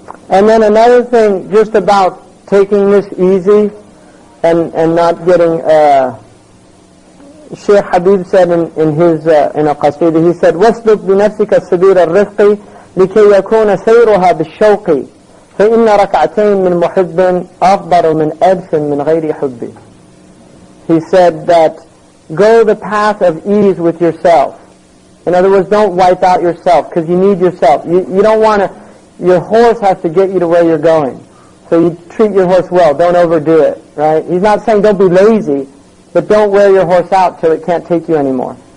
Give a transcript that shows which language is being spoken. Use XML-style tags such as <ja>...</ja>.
<en>And then another thing, just about taking this easy and not getting. Sheikh Habib said in his in a qasida, he said,</en> <ar>"وَاسْلُكْ بِنَفْسِكَ السَّبِيلَ الرِّفْقِ لكي يكون سيرها بالشوق فإن ركعتين من محب أفضل من ألف من غير حب."</ar> <en>He said that go the path of ease with yourself. In other words, don't wipe out yourself because you need yourself. You don't want to. Your horse has to get you to where you're going. So you treat your horse well. Don't overdo it. Right? He's not saying don't be lazy, but don't wear your horse out till it can't take you anymore.</en>